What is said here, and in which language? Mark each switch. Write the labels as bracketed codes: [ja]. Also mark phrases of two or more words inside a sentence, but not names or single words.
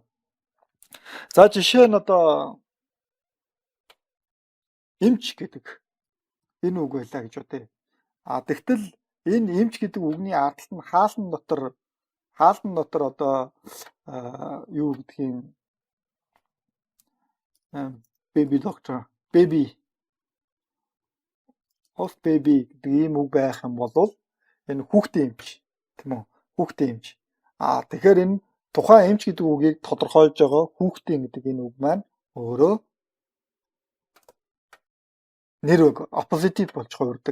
[mn] За жишээ нь одоо эмч гэдэг энэ үг байлаа гэж бодъё. Тэгтэл энэ эмч гэдэг үгний ардталт нь хаалтан дотор одоо юу гэдгийг [en] baby doctor, [mn] baby гэдэг ийм үг байх юм бол энэ хүүхдийн эмч тийм үү? Хүүхдийн эмч. Тэгэхээр энэ тухайн эмч гэдэг үгийг тодорхойлж байгаа хүүхдийн гэдэг энэ үг маань өөрөө нэр үг appositive болж хувирдаг.